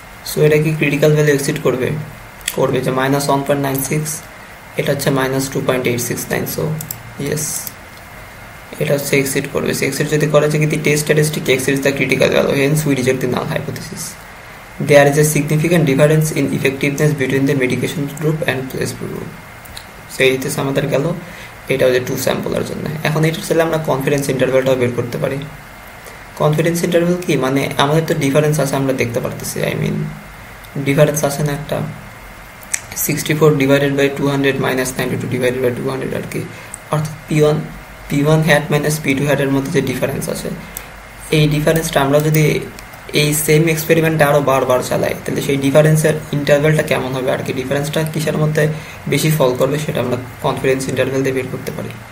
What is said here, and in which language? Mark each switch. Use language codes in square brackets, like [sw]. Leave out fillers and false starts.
[bn] So এটা কি critical value exceed করবে, করবে, যে -1.96, এটা হচ্ছে -2.869। সো ইয়েস, এটা হচ্ছে এক্সিড করবে। সো এক্সিড যদি করে যে কিন্তু [en] Test statistic exceeds the critical value, hence we reject the null hypothesis. There is a significant difference in effectiveness between the medication group and placebo group. [bn] So এইটা আমাদের গেল, এটা হচ্ছে 2 স্যাম্পলের জন্য। এখন এটা চাইলে আমরা কনফিডেন্স ইন্টারভ্যালটাও বের করতে পারি। কনফিডেন্স ইন্টারভ্যাল কি, মানে আমাদের তো ডিফারেন্স আছে, আমরা দেখতে পারতেছি, আই মিন ডিফারেন্স আছে না একটা, 64 divided by 200 minus 92 divided by 200 আর কি, অর্থাৎ p1 hat minus p2 hat এর মধ্যে যে ডিফারেন্স আছে, এই ডিফারেন্সটা আমরা যদি এই সেম এক্সপেরিমেন্টটা আরও বারবার চালাই, তাহলে সেই ডিফারেন্সের ইন্টারভ্যালটা কেমন হবে আর কি, ডিফারেন্সটা কিসের মধ্যে বেশি ফল করবে সেটা আমরা কনফিডেন্স ইন্টারভ্যাল দিয়ে বের করতে পারি।